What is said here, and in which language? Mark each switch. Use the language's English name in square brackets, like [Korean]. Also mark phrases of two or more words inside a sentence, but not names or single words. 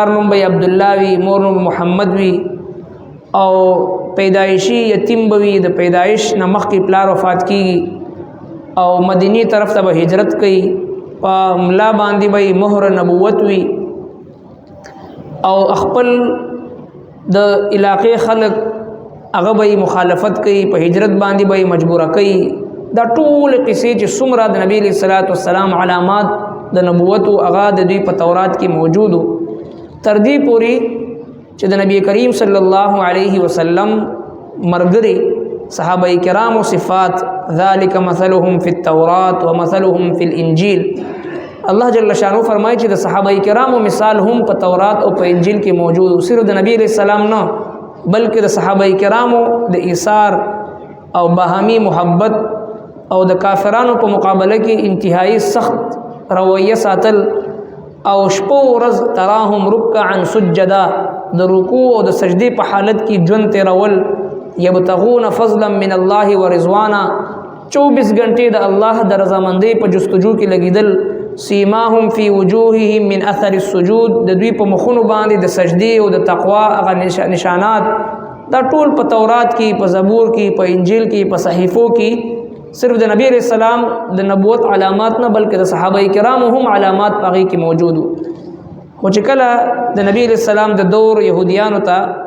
[Pashto] نوم به عبد الله وي، مور نوم محمد وي او پیدایشي یتیم به وي، د پیدایش نه مخکې پلار وفات کیږي او مدینی طرف ته به هجرت کوي، په ملا باندې به مهر نبوت وي او خپل د علاقې خلق هغه به مخالفت کوي، په هجرت باندې به مجبوره کوي دا ټول قصې چې څومره د نبی [Arabic] علیه الصلاۃ والسلام [Pashto] علامات د نبوت او هغه د دوی په تورات کې موجود تر دې پورې چې د نبی کریم [Arabic] صلی الله علیه وسلم [Pashto] مرګري صحابه کرام او صفات [Arabic] ذالک مثلهم فی التوراۃ ومثلهم فی الانجیل [Pashto] الله جل شانو فرمایي چې د صحابه کرامو مثال هم په تورات او په انجیل کې موجود صرف د نبی [Arabic] علیہ السلام [Pashto] نه بلکې د صحابه کرامو د ایثار او باهمي محبت او د کافرانو په مقابله کې انتهایی سخت رویه ساتل او شپو ورځ [Arabic] تراهم رکعا سجدا [Pashto] د رکوع او د سجدي په حالت کې ژوند تیرول [Arabic] یبتغون فضلا من الله ورضوانا [Pashto] 24 غنټې د الله د رضامندۍ په جستجو کې لګیدل [Arabic] سیماهم فی وجوههم من اثر السجود [Pashto] د دوی په مخونو باندې د سجدي او د تقوا هغه نشانات دا ټول په تورات کې په زبور کې په انجیل کې په صحیفو کې صرف د نبی [Arabic] علیہ السلام [Pashto] د نبوت علامات نه بلکې د صحابه کرام هم علامات پاغي کې موجود خو چې کله د نبی [Arabic] علیہ السلام [Pashto] د دور يهوديانو ته